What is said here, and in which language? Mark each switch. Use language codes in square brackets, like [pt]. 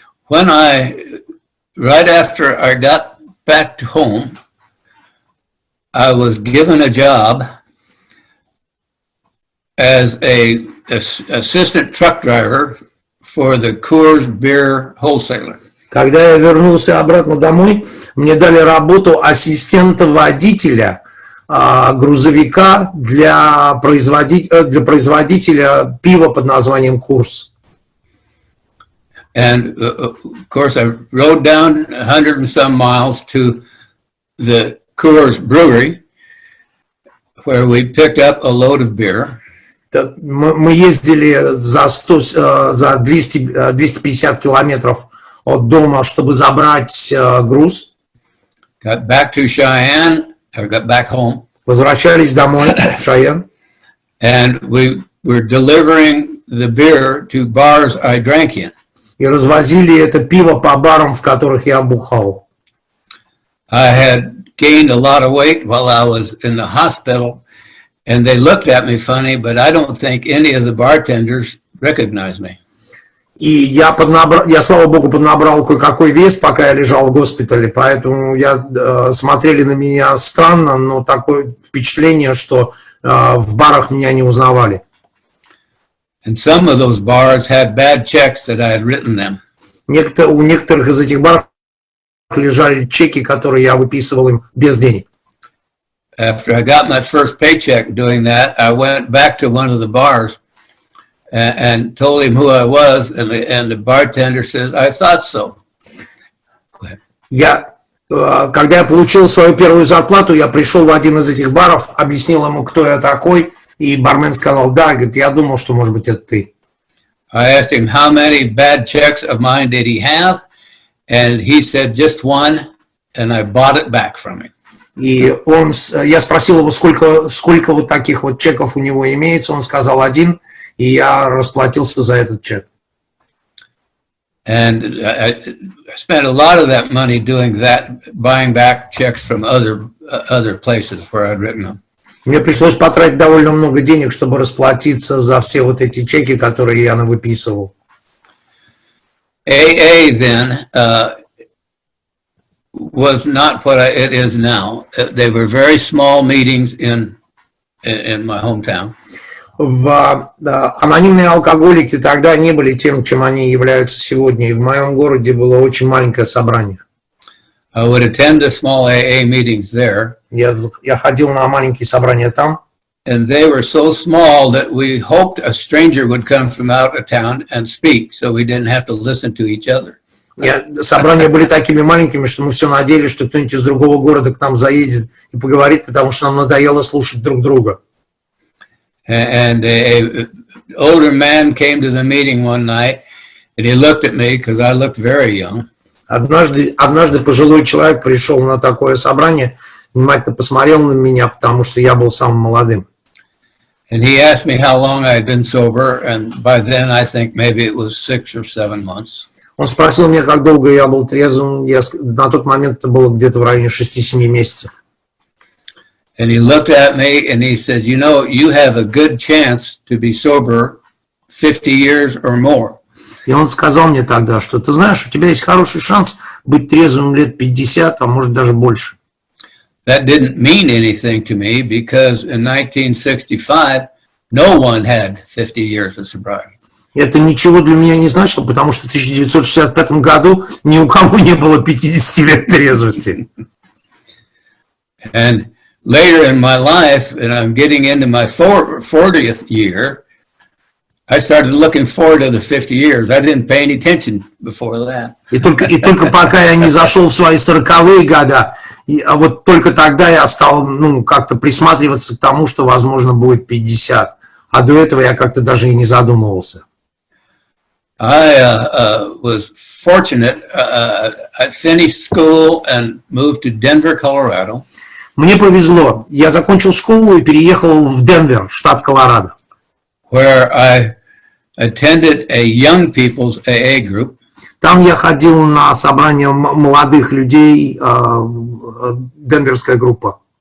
[en] Right after I got back to home, I was given a job as a assistant truck driver for the Coors Beer wholesaler. [ru] Когда я вернулся обратно домой, мне дали работу ассистента водителя грузовика для производителя пива под названием Coors. [en] And of course, I rode down 100 and some miles to the Coors Brewery, where we picked up a load of beer. [ru] Мы ездили за 250 километров от дома, чтобы забрать груз. [en] Got back to Cheyenne, or got back home. [ru] Возвращались домой в Шайен. [en] And we were delivering the beer to bars I drank in. [ru] И развозили это пиво по барам, в которых я бухал. [en] I had gained a lot of weight while I was in the hospital, and they looked at me funny, but I don't think any of the bartenders recognized me. [ru] И я, слава богу, поднабрал кое-какой вес, пока я лежал в госпитале, поэтому смотрели на меня странно, но такое впечатление, что в барах меня не узнавали. [en] And some of those bars had bad checks that I had written them. [ru] У некоторых из этих баров лежали чеки, которые я выписывал им без денег. [en] After I got my first paycheck doing that, I went back to one of the bars and told him who I was, and the bartender says, "I thought so." [ru] Когда я получил свою первую зарплату, я пришел в один из этих баров, объяснил ему, кто я такой, и бармен сказал, да, говорит, я думал, что, может быть, это ты. [en] I asked him how many bad checks of mine did he have, and he said just one, and I bought it back from him. [ru] И я спросил его, сколько вот таких вот чеков у него имеется, он сказал один, и я расплатился за этот чек. [en] And I spent a lot of that money doing that, buying back checks from other places where I'd written them. [ru] Мне пришлось потратить довольно много денег, чтобы расплатиться за все вот эти чеки, которые я выписывал. [en] AA then was not what it is now. They were very small meetings in my hometown. [ru] Анонимные алкоголики тогда не были тем, чем они являются сегодня. И в моем городе было очень маленькое собрание. [en] I would attend the small AA meetings there. [ru] Я ходил на маленькие собрания там. [en] And they were so small that we hoped a stranger would come from out of town and speak, so we didn't have to listen to each other. [ru] Собрания были такими маленькими, что мы все надеялись, что кто-нибудь из другого города к нам заедет и поговорит, потому что нам надоело слушать друг друга. [en] And an older man came to the meeting one night, and he looked at me because I looked very young. [ru] Однажды пожилой человек пришел на такое собрание, внимательно посмотрел на меня, потому что я был самым молодым. [en] And he asked me how long I had been sober, and by then I think maybe it was 6 or 7 months. [ru] Он спросил меня, как долго я был трезвым. На тот момент это было где-то в районе 6-7 месяцев. [en] And he looked at me and he said, you know, you have a good chance to be sober 50 years or more. [ru] И он сказал мне тогда, что ты знаешь, у тебя есть хороший шанс быть трезвым лет 50, а может даже больше. [en] That didn't mean anything to me because in 1965, no one had 50 years of sobriety. [ru] Это ничего для меня не значило, потому что в 1965 году ни у кого не было 50 лет трезвости. [en] And later in my life, and I'm getting into my 40th year, I started looking forward to the 50 years. I didn't pay any attention before that. [ru] И только пока я не зашел в свои 40-е года, а вот только тогда я стал как-то присматриваться к тому, что, возможно, будет 50. А до этого я как-то даже и не задумывался. [en] I was fortunate. I finished school and moved to Denver, Colorado. [ru] Мне повезло. Я закончил школу и переехал в Денвер, штат Колорадо. [en] Where I attended a young people's AA group. [ru] Там я ходил на собрание молодых людей, денверская группа.